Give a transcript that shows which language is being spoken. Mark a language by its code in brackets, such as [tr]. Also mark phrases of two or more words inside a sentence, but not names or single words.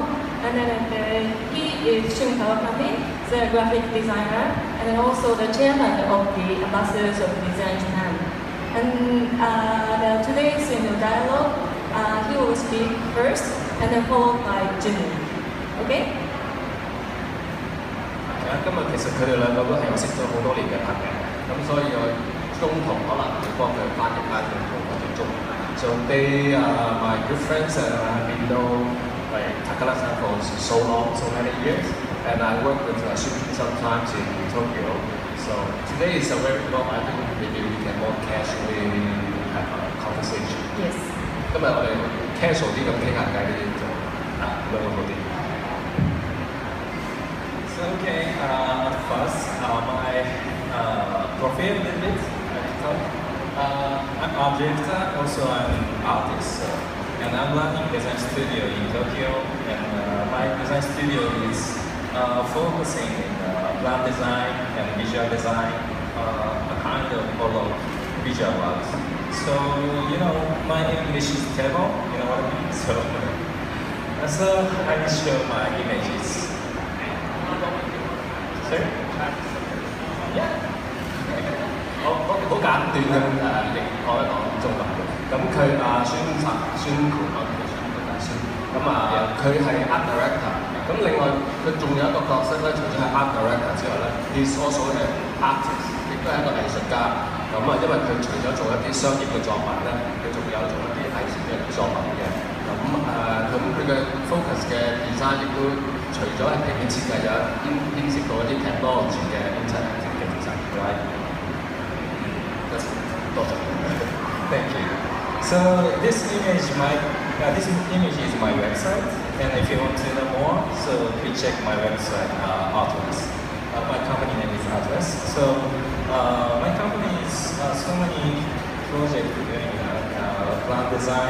[en] And then he is Shun Kawakami, the graphic designer, and then also the chairman of the Ambassadors of Design Japan. And today's dialogue, he will speak first, and then followed by Jimmy. Okay? [yue] 今日其實佢哋兩個都係我識咗好多年嘅朋友，咁所以我中途可能會幫佢翻譯翻佢嗰種中文。 [en] So they are my good friends and I've been known like Takara-san for so long, so many years, and I work with Shun sometimes in Tokyo. So today is a very well, I think maybe we can more casually have a conversation. Yes. [yue] 今日我哋 casual 啲咁傾下偈就咁樣好啲。 [en] So okay, first my profile a little bit. I'm object, also I'm an artist, and I'm running design studio in Tokyo. And my design studio is focusing in brand design and visual design, a kind of all of visual works. So my English is terrible. You know what I mean? So I will show my images. Sorry? Yeah. [yue] 好簡短咁譯講一講中文嘅。咁佢宣盤我叫宣盤宣。咁佢係 [en] art director。 [yue] 咁另外佢仲有一個角色咧，除咗係 [en] art director [yue] 之外咧 ， [en] he's also an artist， [yue] 亦都係一個藝術家。咁因為佢除咗做一啲商業嘅作品咧，佢仲有做一啲藝術嘅作品嘅。咁佢嘅 focus 嘅 design 亦都除咗係平面設計，有牽涉到一啲 technology 嘅 interactive 嘅 design。Right? [en] Thank you. So this image is my website, and if you want to know more, so please check my website, Artless. My company name is Artless. So my company is so many projects doing brand design.